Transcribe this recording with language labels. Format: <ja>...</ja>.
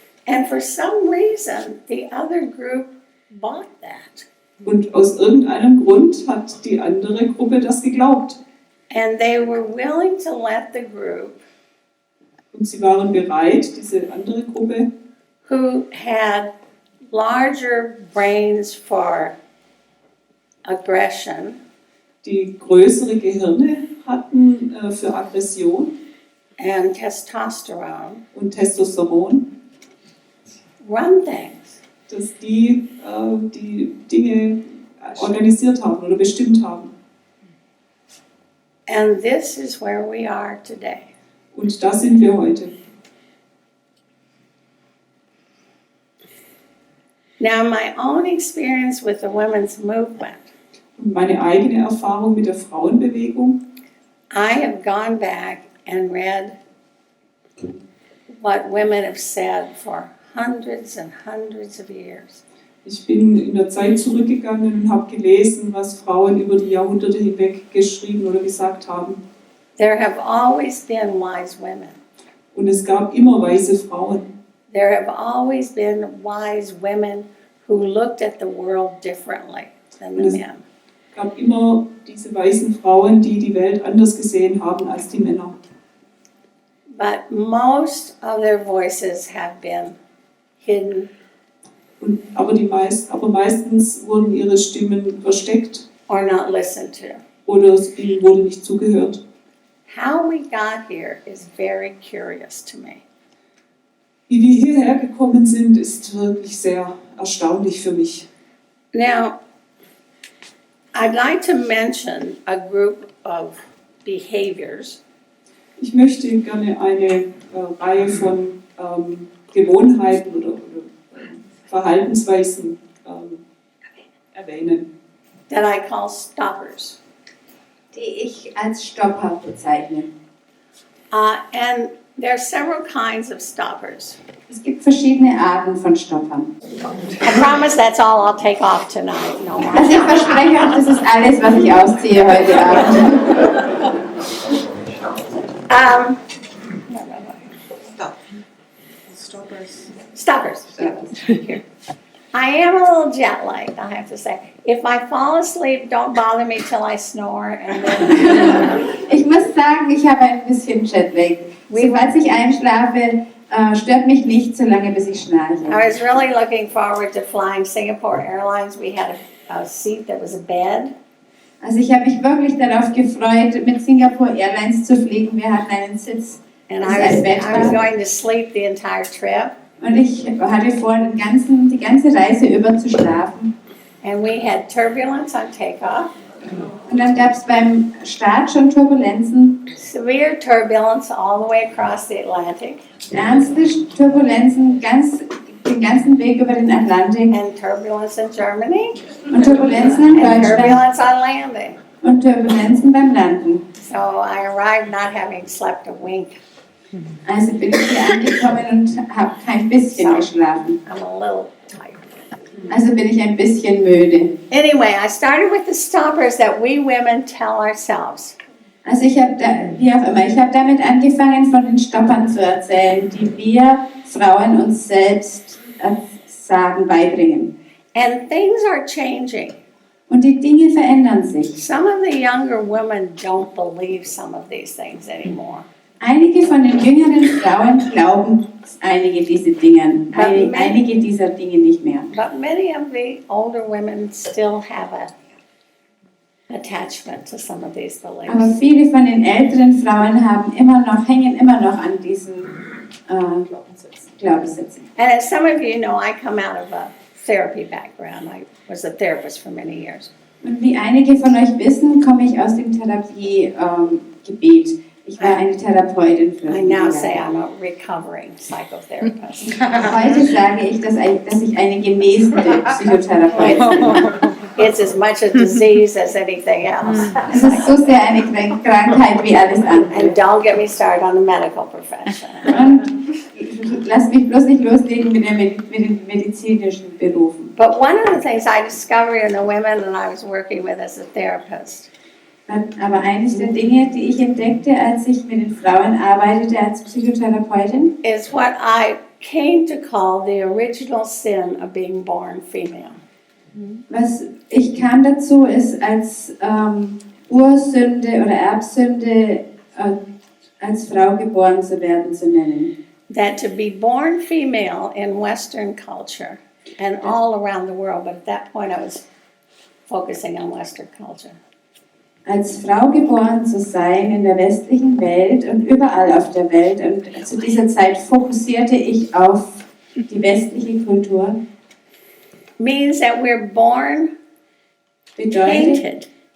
<en>And for some reason, the other group bought that.</en> <de>Und aus irgendeinem Grund hat die andere Gruppe das geglaubt.</de> <en>And they were willing to let the group</en> <de>Und sie waren bereit, diese andere Gruppe,</de> <en>who had larger brains for aggression</en> <de>die größere Gehirne hatten für Aggression</de> <en>and testosterone,</en> <de>und Testosteron,</de> <en>run things.</en> <de>dass die Dinge organisiert haben oder bestimmt haben.</de> <en>And this is where we are today.</en> <de>Und da sind wir heute.</de> <en>Now, my own experience with the women's movement,</en> <de>Und meine eigene Erfahrung mit der Frauenbewegung,</de> <en>I have gone back and read what women have said for hundreds and hundreds of years.</en> <de>ich bin in der Zeit zurückgegangen und habe gelesen, was Frauen über die Jahrhunderte hinweg geschrieben oder gesagt haben.</de> <en>There have always been wise women.</en> <de>Und es gab immer weise Frauen.</de> <en>There have always been wise women who looked at the world differently than the men.</en> <de>Es gab immer diese weisen Frauen, die die Welt anders gesehen haben als die Männer.</de> <en>But most of their voices have been hidden</en> <de>Aber meistens wurden ihre Stimmen versteckt</de> <en>or not listened to.</en> <de>oder ihnen wurde nicht zugehört.</de> <en>How we got here is very curious to me.</en> <de>Wie wir hierher gekommen sind, ist wirklich sehr erstaunlich für mich.</de> <en>Now, I'd like to mention a group of behaviors</en> <de>Ich möchte gerne eine Reihe von Gewohnheiten oder Verhaltensweisen erwähnen.</de> <en>that I call stoppers.</en> <de>Die ich als Stopper bezeichne.</de> <en>And there are several kinds of stoppers.</en> <de>Es gibt verschiedene Arten von Stoppern.</de> <en>I promise that's all I'll take off tonight. No more.</en> <de>Also ich verspreche euch, das ist alles, was ich ausziehe heute Abend.</de> <en>Stoppers. Here. I am a little jet lagged, I have to say. If I fall asleep, don't bother me till I snore. And then,</en> <de>Ich muss sagen, ich habe ein bisschen Jetlag. Falls ich einschlafe, stört mich nicht so lange, bis ich schnarche.</de> <en>I was really looking forward to flying Singapore Airlines. We had a seat that was a bed.</en> <de>Also ich habe mich wirklich darauf gefreut, mit Singapore Airlines zu fliegen. Wir hatten einen Sitz,</de> <en>And</en> <de>das ein Bett</de> <en>I was</en> <de>war.</de> <en>going to sleep the entire trip.</en> <de>Und ich hatte vor, die ganze Reise über zu schlafen.</de> <en>And we had turbulence on takeoff,</en> <de>Und dann gab es beim Start schon Turbulenzen,</de> <en>severe turbulence all the way across the Atlantic,</en> <de>ernste Turbulenzen den ganzen Weg über den Atlantik</de> <en>and turbulence in Germany,</en> <de>und Turbulenzen in Deutschland</de> <en>turbulence on landing.</en> <de>und Turbulenzen beim Landen.</de> <en>So I arrived not having slept a wink.</en> <de>Also bin ich hier angekommen und habe kein bisschen geschlafen.</de> <en>I'm a little tired.</en> <de>Also bin ich ein bisschen müde.</de> <en>Anyway, I started with the stoppers that we women tell ourselves.</en> <de>Also ich habe damit angefangen, von den Stoppern zu erzählen, die wir Frauen uns selbst beibringen.</de> <en>And things are changing.</en> <de>Und die Dinge verändern sich.</de> <en>Some of the younger women don't believe some of these things anymore.</en> <de>Einige von den jüngeren Frauen glauben einige dieser Dinge nicht mehr.</de> <en>But many of the older women still have a attachment to some of these</en> <de>Aber</de> <en>beliefs.</en> <de>viele von den älteren Frauen hängen immer noch an diesen Glaubenssätzen.</de> <en>And as some of you know, I come out of a therapy background. I was a therapist for many years.</en> <de>Und wie einige von euch wissen, komme ich aus dem Therapiegebiet. Ich war eine Therapeutin für</de> <en>I</en> <de>viele</de> <en>now say</en> <de>Jahre.</de> <en>I'm a recovering psychotherapist.</en> <de>Heute sage ich, dass ich eine genesene Psychotherapeutin bin.</de> <en>It's as much a disease as anything else.</en> <de>Es ist so sehr eine Krankheit wie alles andere.</de> <en>And don't get me started on the medical profession.</en> <de>Und lass mich bloß nicht loslegen mit den medizinischen Berufen.</de> <en>But one of the things I discovered in the women that I was working with as a therapist</en> <de>Aber eines der Dinge, die ich entdeckte, als ich mit den Frauen arbeitete als Psychotherapeutin,</de> <en>is what I came to call the original sin of being born female.</en> <de>was ich kam dazu, ist als Ursünde oder Erbsünde als Frau geboren zu werden zu nennen.</de> <en>That to be born female in Western culture and all around the world, but at that point I was focusing on Western culture.</en> <de>Als Frau geboren zu sein in der westlichen Welt und überall auf der Welt, und zu dieser Zeit fokussierte ich auf die westliche Kultur,</de> <en>Means that we're born</en> <de>bedeutet,</de>